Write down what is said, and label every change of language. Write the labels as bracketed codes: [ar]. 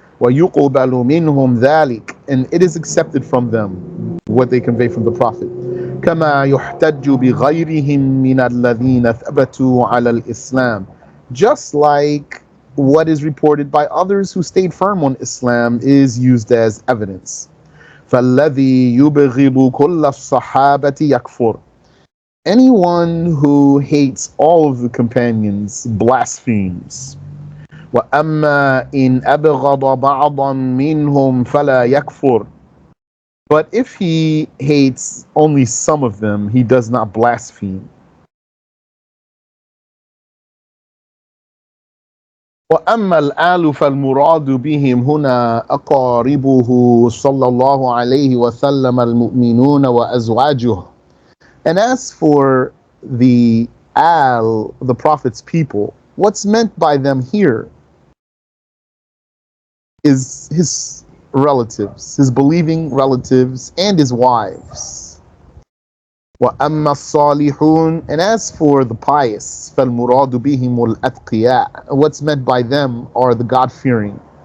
[ar] ويقبل منهم ذلك, [en] and it is accepted from them what they convey from the Prophet. [ar] كما يحتج بغيرهم من الذين ثبتوا على الإسلام, [en] just like what is reported by others who stayed firm on Islam is used as evidence. [ar] فالذي يبغض كل الصحابة يكفر. [en] Anyone who hates all of the companions blasphemes. [ar] وأما إن أبغض بعضا منهم فلا يكفر. [en] But if he hates only some of them, he does not blaspheme. [ar] وأما الآل فالمراد بهم هنا أقاربه صلى الله عليه وسلم المؤمنون وأزواجه. [en] And as for the the Prophet's people, what's meant by them here is his relatives, his believing relatives, and his wives. [ar] وَأَمَّا الصَّالِحُونَ, [en] and as for the pious, [ar] فَالْمُرَادُ بِهِمُ الْأَتْقِيَاء, [en] what's meant by them are the God-fearing.